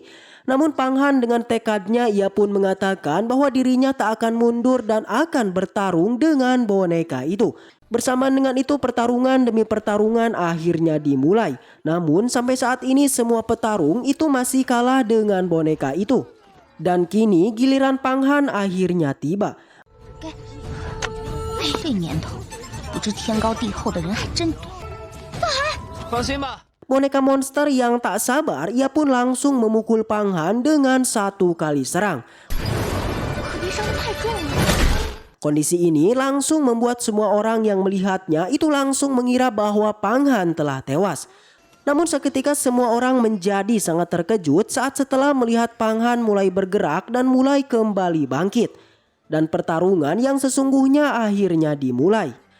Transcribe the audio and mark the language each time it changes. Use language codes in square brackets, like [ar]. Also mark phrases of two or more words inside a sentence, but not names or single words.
[id] Namun Pang Han dengan tekadnya ia pun mengatakan bahwa dirinya tak akan mundur dan akan bertarung dengan boneka itu. Bersamaan dengan itu pertarungan demi pertarungan akhirnya dimulai. Namun sampai saat ini semua petarung itu masih kalah dengan boneka itu. Dan kini giliran Pang Han akhirnya tiba. [zh] 这年头，不知天高地厚的人还真多。放心吧。 [id] Boneka monster yang tak sabar ia pun langsung memukul Pang Han dengan satu kali serang. [zh] 可别伤得太重了。 [id] Kondisi ini langsung membuat semua orang yang melihatnya itu langsung mengira bahwa Pang Han telah tewas. Namun seketika semua orang menjadi sangat terkejut saat setelah melihat Pang Han mulai bergerak dan mulai kembali bangkit. Dan pertarungan yang sesungguhnya akhirnya dimulai.